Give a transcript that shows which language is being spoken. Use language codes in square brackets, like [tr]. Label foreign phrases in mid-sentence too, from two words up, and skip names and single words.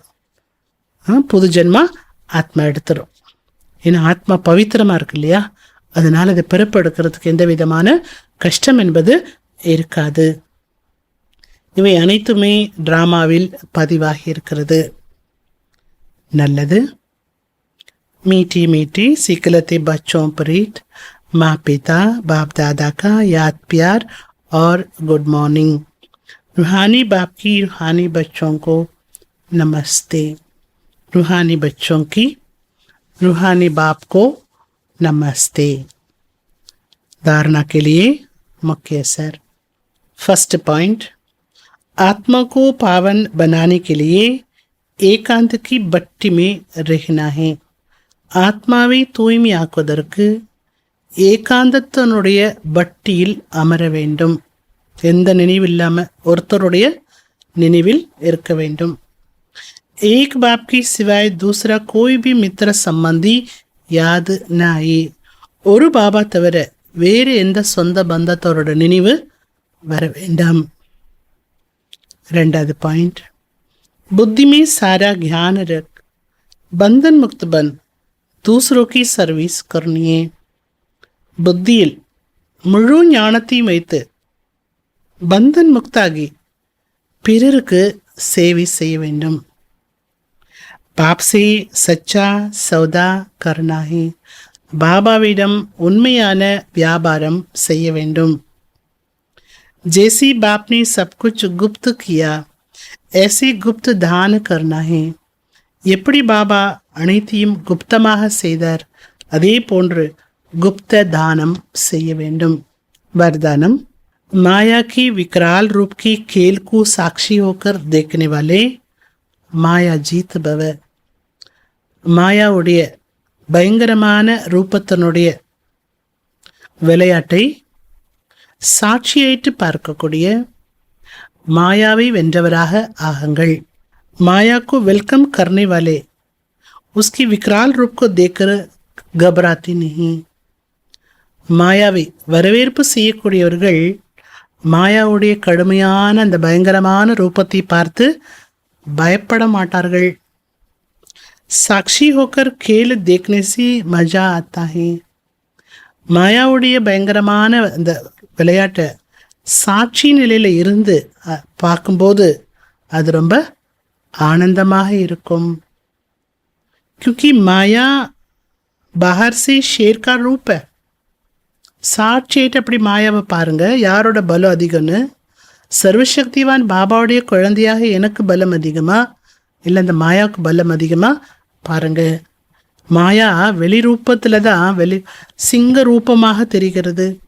[ta] புது ஜென்மா ஆத்மா எடுத்துரும். ஏன்னா ஆத்மா பவித்திரமாக இருக்கு இல்லையா, அதனால் அதை பிறப்பெடுக்கிறதுக்கு எந்த விதமான கஷ்டம் என்பது இருக்காது. இவை அனைத்துமே டிராமாவில் பதிவாகி இருக்கிறது. நல்லது. [hi] मीठी मीठी सिकलते बच्चों प्रीत माँ पिता बाप दादा का याद प्यार और [en] good morning. [hi] रूहानी बाप की रूहानी बच्चों को नमस्ते। रूहानी बच्चों की रूहानी बाप को नमस्ते। धारणा के लिए मुख्य असर। [en] first point, [hi] आत्मा को पावन बनाने के लिए ஏகாந்த की भट्टी में रहना है. [ta] ஆத்மாவை தூய்மையாக்குவதற்கு ஏகாந்தத்தினுடைய பட்டியில் அமர வேண்டும். எந்த நினைவு இல்லாம ஒருத்தருடைய நினைவில் இருக்க வேண்டும். [hi] एक बाप की सिवाय दूसरा कोई भी मित्र संबंधी याद न आए. [ta] ஒரு பாபா தவிர வேறு எந்த சொந்த பந்தத்தோட நினைவு வர வேண்டாம். ரெண்டாவது பாயிண்ட், [hi] बुद्धि में सारा ज्ञान रख, बंधन मुक्त बन, दूसरों की सर्विस करनी है. [ta] புத்தியில் முழு ஞானத்தையும் வைத்து பந்தன் முக்தாகி பிறருக்கு சேவை செய்ய வேண்டும். [hi] பாப் से सच्चा सौदा करना है. [ta] பாபாவிடம் உண்மையான வியாபாரம் செய்ய வேண்டும். [hi] जैसी बाप ने सब कुछ गुप्त किया ऐसे गुप्त दान करना है. [ta] எப்படி பாபா அனைத்தையும் குப்தமாக செய்தார் அதே போன்று [hi] गुप्त दानम [ta] செய்ய வேண்டும். [hi] वरदानम, माया की विकराल रूप की खेल को साक्षी होकर देखने वाले माया जीत भव. [ta] மாயாவுடைய பயங்கரமான ரூபத்தினுடைய விளையாட்டை சாட்சியிட்டு பார்க்கக்கூடிய மாயாவை வென்றவராக ஆகுங்கள். [hi] माया को वेलकम करने वाले उसकी विकराल रूप को देखकर घबराते नहीं. [ta] மாயாவை வரவேற்பு செய்யக்கூடியவர்கள் மாயாவுடைய கடுமையான அந்த பயங்கரமான ரூபத்தை பார்த்து பயப்பட மாட்டார்கள். [hi] साक्षी होकर खेल देखने से मजा आता है. [ta] மாயாவுடைய பயங்கரமான அந்த விளையாட்டை சாட்சி நிலையில் இருந்து பார்க்கும்போது அது ரொம்ப ஆனந்தமாக இருக்கும். [hi] क्योंकि माया बाहर से शेर का रूप है. [ta] சாட்சியிட்டு அப்படி மாயாவை பாருங்க, யாரோட பலம் அதிகம்னு. சர்வசக்திவான் பாபாவுடைய குழந்தையாக எனக்கு பலம் அதிகமா இல்லை அந்த மாயாவுக்கு பலம் அதிகமா பாருங்க. மாயா வெளி ரூபத்தில் தான் சிங்க ரூபமாக தெரிகிறது.